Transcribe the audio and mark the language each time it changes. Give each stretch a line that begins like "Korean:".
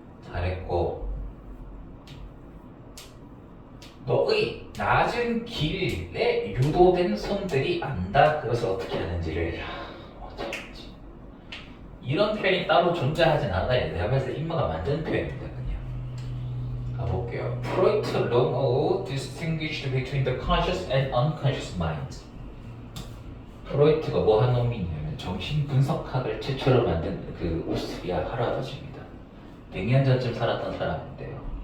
Korean: 잘했고 너의 낮은 길에 유도된 손들이 안다. 그것을 어떻게 하는지를 어쩌지. 이런 표현이 따로 존재하진 않아요. 내가 봤을 때 인마가 만든 표현입니다. 가볼게요.
English: Freud long distinguished between the conscious and unconscious mind.
Korean: 프로이트가 뭐 한 놈이냐면 정신 분석학을 최초로 만든 그 오스트리아 할아버지입니다. 100년 전쯤 살았던 사람인데요.